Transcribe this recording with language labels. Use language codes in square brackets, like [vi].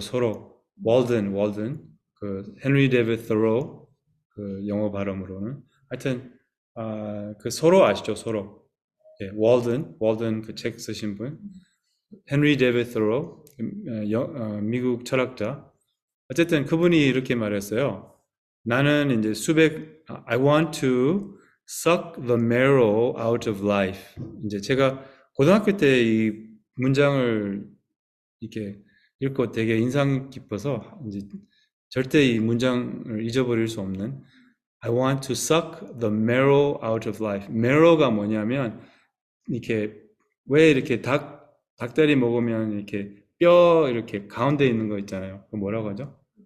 [ko] 서로 월든 그 헨리 데이비드 thoreau 그 영어 발음으로는 하여튼 그 서로 아시죠? 서로 예, 월든 그 책 쓰신 분 헨리 데이비드 thoreau 미국 철학자 어쨌든 그분이 이렇게 말했어요. 나는 이제 [en] I want to suck the marrow out of life. [ko] 이제 제가 고등학교 때 이 문장을 이렇게 읽고 되게 인상 깊어서 이제 절대 이 문장을 잊어버릴 수 없는 [en] I want to suck the marrow out of life. [ko] marrow가 뭐냐면 이렇게 왜 이렇게 닭다리 먹으면 이렇게 뼈 이렇게 가운데 있는 거 있잖아요. 그거 뭐라고 하죠?